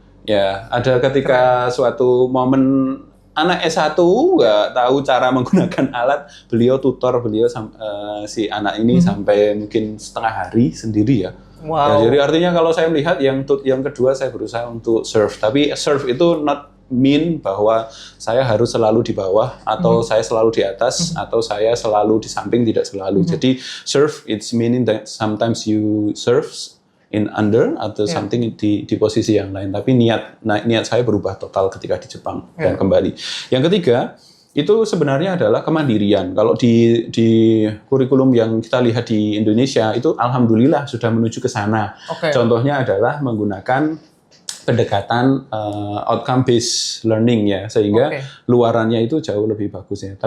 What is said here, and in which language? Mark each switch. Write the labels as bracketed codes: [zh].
[id] Ya, ada ketika suatu momen anak S1 nggak tahu cara menggunakan alat, beliau tutor si anak ini sampai mungkin setengah hari sendiri ya. Wow. Ya, jadi artinya kalau saya melihat yang kedua saya berusaha untuk serve, tapi serve itu [en] not mean [id] bahwa saya harus selalu di bawah atau saya selalu di atas atau saya selalu di samping, tidak selalu. Jadi [en] serve it's meaning that sometimes you serve in under [id] atau [en] something [id] di posisi yang lain. Tapi niat saya berubah total ketika di Jepang dan kembali. Yang ketiga itu sebenarnya adalah kemandirian. Kalau di kurikulum yang kita lihat di Indonesia itu alhamdulillah sudah menuju ke sana. Contohnya adalah menggunakan pendekatan outcome based learning ya, sehingga luarannya itu jauh lebih bagus ya.